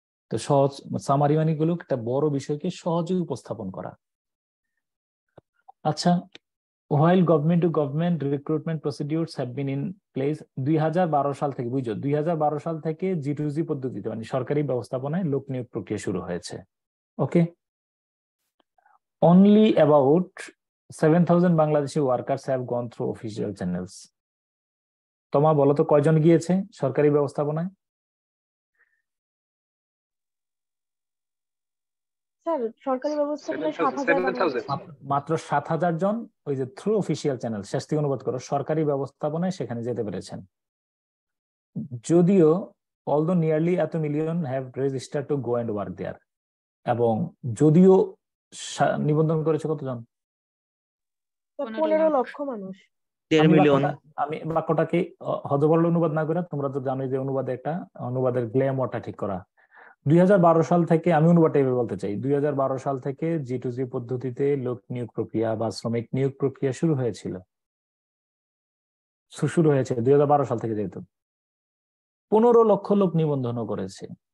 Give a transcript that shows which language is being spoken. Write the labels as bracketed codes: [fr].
[bn] তো সহজ সামারি মানে গুলো একটা বড় বিষয়কে সহজে উপস্থাপন করা। আচ্ছা, [en] while government to government recruitment procedures have been in place [bn] 2012 সাল থেকে, বুঝছো, 2012 সাল থেকে G2G পদ্ধতিতে মানে সরকারি ব্যবস্থাপনায় লোক নিয়োগ প্রক্রিয়া শুরু হয়েছে। [en] Okay, only about 7,000 Bangladeshi workers have gone through official channels. [bn] তোমা বলো তো কয়জন গিয়েছে সরকারি ব্যবস্থাপনায়? স্যার সরকারি ব্যবস্থাপনায় 7,000 মাত্র 7,000 জন ওই যে [en] through official channel, [bn] শেষ থেকে অনুবাদ করো, সরকারি ব্যবস্থাপনায় সেখানে যেতে পেরেছেন। যদিও [en] although nearly 1 million have registered to go and work there, [bn] এবং যদিও নিবন্ধন করেছে কতজন? 15 লক্ষ মানুষ। আমি বাক্যটাকে হযবরল অনুবাদ না করে, তোমরা তো জানোই যে অনুবাদের গ্ল্যামারটা ঠিক করা। 2012 সাল থেকে, আমি অনুবাদটা এভাবে বলতে চাই, 2012 সাল থেকে G2G পদ্ধতিতে লোক নিয়োগ প্রক্রিয়া বা শ্রমিক নিয়োগ প্রক্রিয়া শুরু হয়েছে 2012 সাল থেকে, যেহেতু 15 লক্ষ লোক নিবন্ধনও করেছে।